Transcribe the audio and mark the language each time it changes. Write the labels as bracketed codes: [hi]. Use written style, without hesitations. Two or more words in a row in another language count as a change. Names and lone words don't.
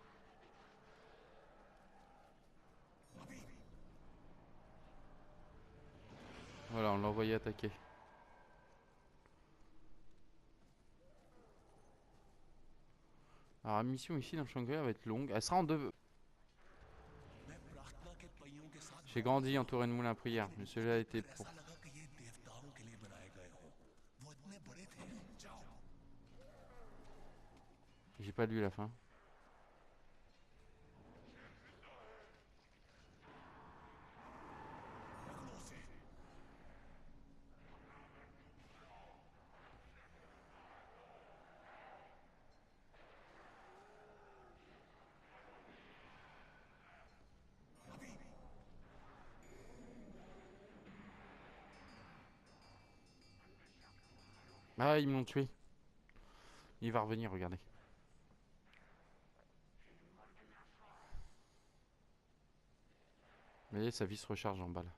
[fr] Voilà, on l'a envoyé attaquer. Alors la mission ici dans Shangri-La va être longue. Elle sera en deux... J'ai grandi entouré de moulins à prière, mais celui-là était pour... [hi] ऐसा लगा कि ये देवताओं के लिए बनाए गए हों। वो इतने बड़े थे। जाओ। [fr] J'ai pas lu la fin. [hi] पकड़ो उसे। अभी। [fr] Ah, ils m'ont tué. Il va revenir, regardez. Vous voyez, sa vie se recharge en balle.